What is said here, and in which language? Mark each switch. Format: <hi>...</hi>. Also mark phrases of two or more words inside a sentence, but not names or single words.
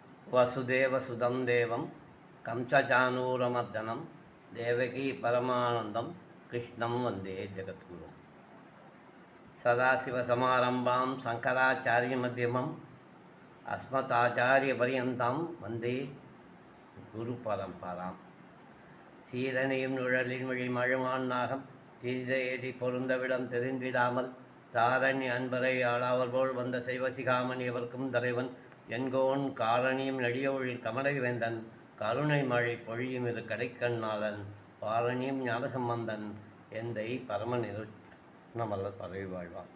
<sa>वसुदेवसुतं देवं कंसचानूरमर्दनं देवकी परमानन्दं कृष्णं वन्दे जगद्गुरुम् सदाशिवसमारम्भां शङ्कराचार्यमध्यमम् अस्मदाचार्यपर्यन्तां वन्दे குருபரம்பராம்.</sa> <ta>சீரனையும் நுழலின் மொழி மழுமான் நாகம் தீதையடி பொருந்தவிடம் தெரிந்திடாமல் தாரணி அன்பரை ஆளாவர் போல் வந்த செய்வசிகாமன் எவர்க்கும் தலைவன் என்கோன் காரணியும் நெடியொழில் கமலை வேந்தன் கருணை மழை பொழியும் இரு கடைக்கண்ணாளன் பாரணியும் ஞானசம்பந்தன் எந்தை பரமனிரு நம்மளர் பரவி வாழ்வான்.</ta>